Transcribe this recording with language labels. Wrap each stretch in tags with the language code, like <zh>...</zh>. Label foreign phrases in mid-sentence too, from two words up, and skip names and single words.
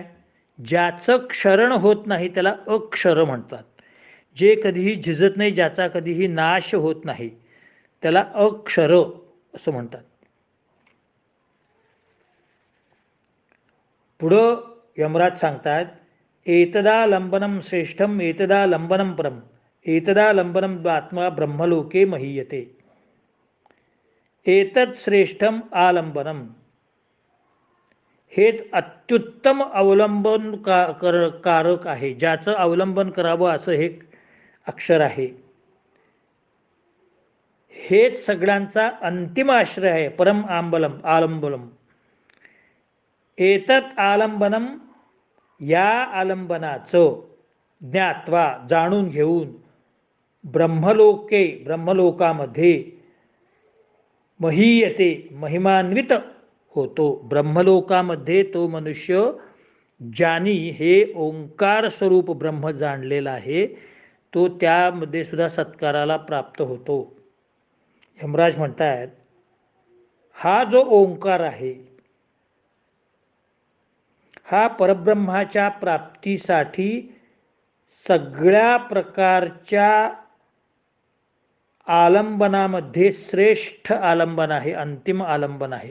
<mr>ज्याचं क्षरण होत नाही त्याला अक्षर म्हणतात. जे कधीही झिजत नाही, ज्याचा कधीही नाश होत नाही त्याला अक्षर असं म्हणतात. पुढं यमराज सांगतात</mr> <sa>एतदा लंबनम श्रेष्ठम एतदा लंबनम परम एतदा लंबनम आत्मा ब्रह्मलोके महीयते. एतत् श्रेष्ठम आलंबनम,</sa> <mr>हेच अत्युत्तम अवलंबन कारक आहे. ज्याचं अवलंबन करावं असं हे अक्षर आहे. हेच सगळ्यांचा अंतिम आश्रय आहे.</mr> <sa>परम आलंबनम. एतत् आलंबनम,</sa> <mr>या आलंबनाचं ज्ञात्वा जाणून घेऊन ब्रह्मलोके ब्रह्मलोकामध्ये महीयते महिमान्वित होतो. ब्रह्मलोकामध्ये तो मनुष्य ज्यानी हे ओंकार स्वरूप ब्रह्म जाणलेला आहे तो त्यामध्ये सुद्धा सत्काराला प्राप्त होतो. यमराज म्हणतात हा जो ओंकार आहे हा परब्रह्माच्या प्राप्तीसाठी सगळ्या प्रकारच्या आलंबनामध्ये श्रेष्ठ आलंबन आहे, अंतिम आलंबन आहे.</mr>